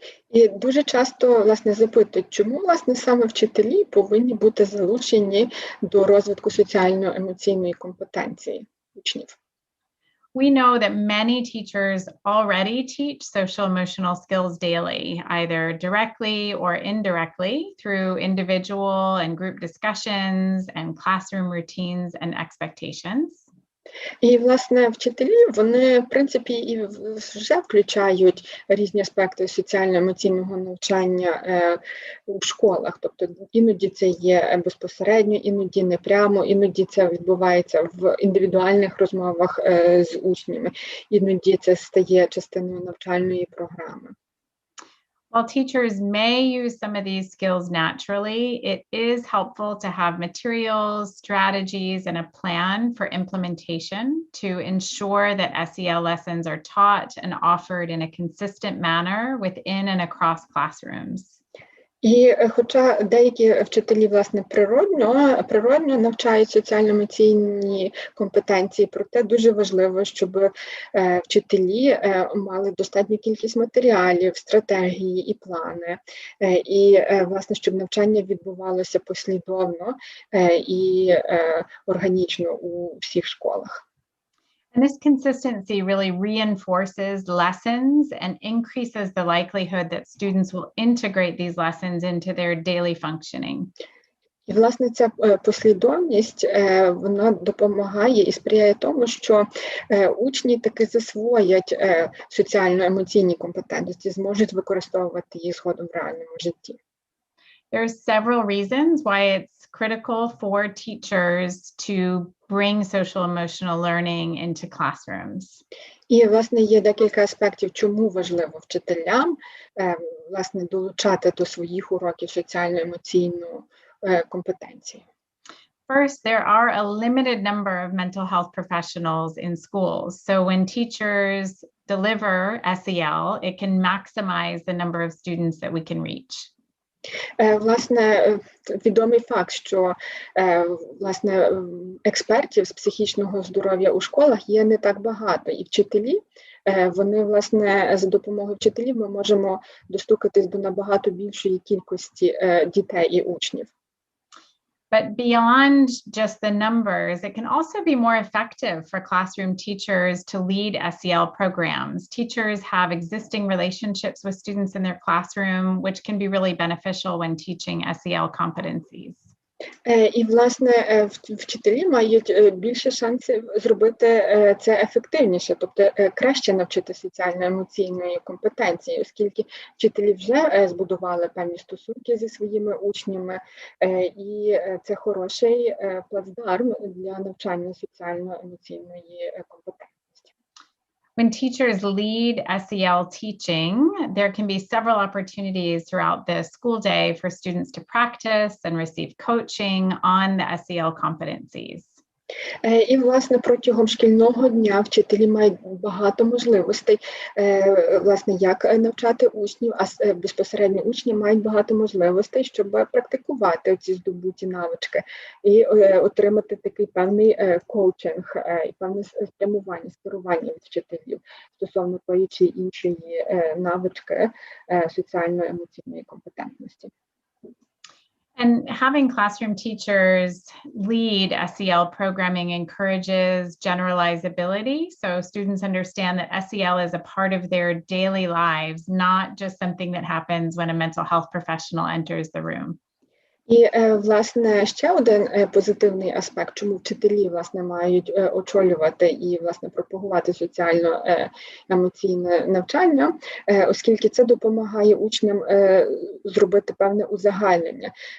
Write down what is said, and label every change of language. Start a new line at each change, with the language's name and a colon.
Ukrainian: І дуже часто, власне, запитують, чому, власне, саме вчителі повинні бути залучені до розвитку соціально-емоційної компетенції учнів.
English: We know that many teachers already teach social-emotional skills daily, either directly or indirectly through individual and group discussions and classroom routines and expectations.
Ukrainian: І, власне, вчителі, вони, в принципі, і вже включають різні аспекти соціально-емоційного навчання у школах. Тобто іноді це є безпосередньо, іноді не прямо, іноді це відбувається в індивідуальних розмовах з учнями, іноді це стає частиною навчальної програми.
English: While teachers may use some of these skills naturally, it is helpful to have materials, strategies, and a plan for implementation to ensure that SEL lessons are taught and offered in a consistent manner within and across classrooms.
Ukrainian: І хоча деякі вчителі, власне, природньо навчають соціально-емоційні компетенції, проте дуже важливо, щоб вчителі мали достатню кількість матеріалів, стратегії і плани, і, власне, щоб навчання відбувалося послідовно і органічно у всіх школах.
English: And this consistency really reinforces lessons and increases the likelihood that students will integrate these lessons into their daily functioning.
Ukrainian: І, власне, ця послідовність, вона допомагає і сприяє тому, що учні таки засвоять соціально-емоційні компетентності, зможуть використовувати їх згодом в реальному житті.
English: There are several reasons why it's critical for teachers to bring social-emotional learning into classrooms.
Ukrainian: І, власне, є декілька аспектів, чому важливо вчителям, власне, долучати до своїх уроків соціально-емоційну компетенцію.
English: First, there are a limited number of mental health professionals in schools. So when teachers deliver SEL, it can maximize the number of students that we can reach.
Ukrainian: Власне, відомий факт, що, власне, експертів з психічного здоров'я у школах є не так багато. І вчителі, вони, власне, за допомогою вчителів ми можемо достукатись до набагато більшої кількості дітей і учнів.
English: But beyond just the numbers, it can also be more effective for classroom teachers to lead SEL programs. Teachers have existing relationships with students in their classroom, which can be really beneficial when teaching SEL competencies.
Ukrainian: І, власне, вчителі мають більше шансів зробити це ефективніше, тобто краще навчити соціально-емоційної компетенції, оскільки вчителі вже збудували певні стосунки зі своїми учнями, і це хороший плацдарм для навчання соціально-емоційної компетенції.
English: When teachers lead SEL teaching, there can be several opportunities throughout the school day for students to practice and receive coaching on the SEL competencies.
Ukrainian: І, власне, протягом шкільного дня вчителі мають багато можливостей, власне, як навчати учнів, а безпосередньо учні мають багато можливостей, щоб практикувати ці здобуті навички і отримати такий певний коучинг і певне спрямування, скерування від вчителів стосовно тої чи іншої навички соціально-емоційної компетентності.
English: And having classroom teachers lead SEL programming encourages generalizability. So students understand that SEL is a part of their daily lives, not just something that happens when a mental health professional enters the room.
Ukrainian: І, власне, ще один позитивний аспект, чому вчителі, власне, мають очолювати і, власне, пропагувати соціально-емоційне навчання, оскільки це допомагає учням зробити певне узагальнення.